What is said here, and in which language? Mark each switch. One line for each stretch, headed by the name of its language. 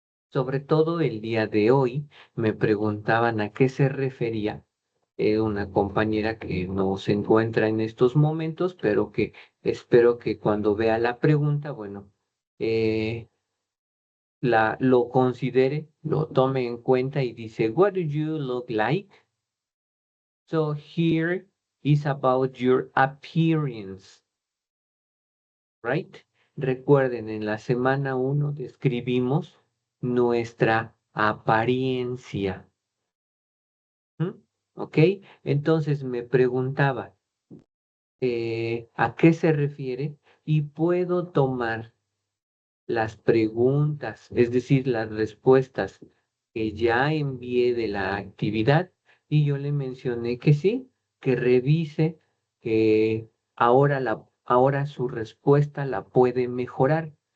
Spanish: Sobre todo el día de hoy me preguntaban a qué se refería una compañera que no se encuentra en estos momentos, pero que espero que cuando vea la pregunta, bueno, eh, lo considere, lo tome en cuenta y dice,
English: what do you look like? So here is about your appearance, right?
Spanish: Recuerden, en la semana 1 describimos nuestra apariencia. ¿Ok? Entonces me preguntaba, ¿a qué se refiere? Y puedo tomar las preguntas, es decir, las respuestas que ya envié de la actividad y yo le mencioné que sí, que revise, que ahora su respuesta la puede mejorar.